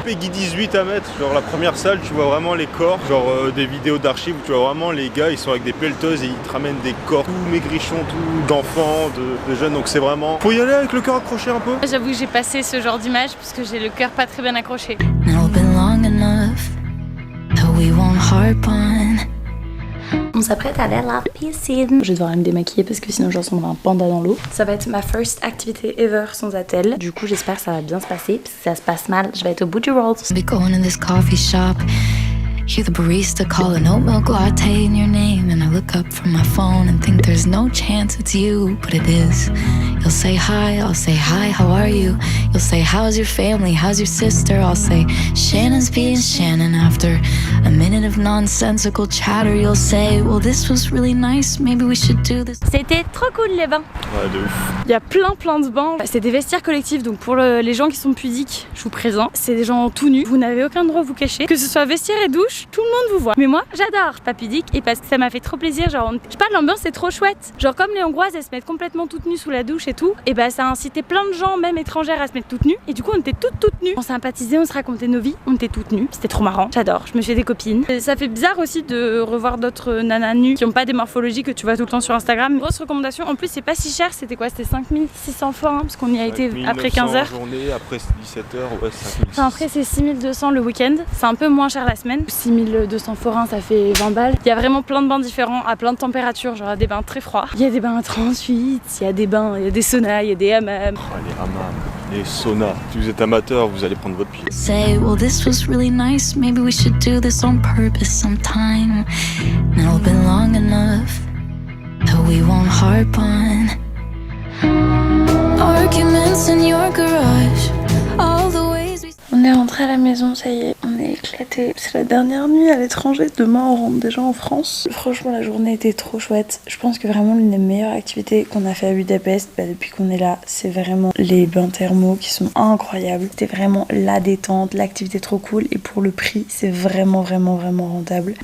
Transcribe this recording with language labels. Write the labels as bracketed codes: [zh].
[fr] Peggy 18 à mettre, genre la première salle, tu vois vraiment les corps, genre des vidéos d'archives où tu vois vraiment les gars, ils sont avec des pelleteuses et ils te ramènent des corps tout maigrichons, tout d'enfants, de jeunes, donc c'est vraiment... Faut y aller avec le cœur accroché un peu. J'avoue que j'ai passé ce genre d'image parce que j'ai le cœur pas très bien accroché. [en] Now been long enough that we won't harp on [fr] On s'apprête à aller à la piscine. Je vais devoir aller me démaquiller parce que sinon je ressemble à un panda dans l'eau. Ça va être ma first activité ever sans attel. Du coup j'espère que ça va bien se passer. Parce que si ça se passe mal, je vais être au bout du world. [en] Be going in this coffee shop. Hear the barista call an oat milk latte in your name, and I look up from my phone and think there's no chance it's you, but it is. You'll say hi, I'll say hi, how are you? You'll say how's your family, how's your sister? I'll say Shannon's being Shannon. After a minute of nonsensical chatter, you'll say, well, this was really nice, maybe we should do this. [fr] C'était trop cool les bains. Ouais, de ouf. Il y a plein de bancs. C'est des vestiaires collectifs, donc pour les gens qui sont pudiques, je vous présente. C'est des gens tout nus. Vous n'avez aucun droit à vous cacher. Que ce soit vestiaire et douche, tout le monde vous voit. Mais moi, j'adore. Pas pudique et parce que ça m'a fait trop plaisir. Genre, je sais pas, l'ambiance c'est trop chouette. Genre comme les Hongroises, elles se mettent complètement toutes nues sous la douche et tout. Et bah ça a incité plein de gens, même étrangères, à se mettre toutes nues. Et du coup, on était toutes nues. On sympathisait, on se racontait nos vies. On était toutes nues. C'était trop marrant. J'adore. Je me suis fait des copines. Et ça fait bizarre aussi de revoir d'autres nanas nues qui ont pas des morphologies que tu vois tout le temps sur Instagram. Grosse recommandation. En plus, c'est pas si cher. C'était quoi? C'était 5600 forains parce qu'on y a été après 15 heures. Journée, après 17h, ouais, 5000. Enfin, après, c'est 6200 le week-end. C'est un peu moins cher la semaine. 6200 forains, ça fait 20 balles. Il y a vraiment plein de bains différents à plein de températures. Genre des bains très froids. Il y a des bains à 38, il y a des bains, il y a des saunas, il y a des hammams. Oh, les hammams, les saunas. Si vous êtes amateur, vous allez prendre votre pied. [en] Say, well, this was really nice, maybe we should do this on purpose sometime. And it'll be long enough that we won't harp on arguments in your garage, all the ways we... [fr] On est rentré à la maison, ça y est, on est éclaté. C'est la dernière nuit à l'étranger, demain on rentre déjà en France. Franchement la journée était trop chouette. Je pense que vraiment l'une des meilleures activités qu'on a fait à Budapest depuis qu'on est là, c'est vraiment les bains thermaux qui sont incroyables. C'était vraiment la détente, l'activité trop cool et pour le prix c'est vraiment rentable.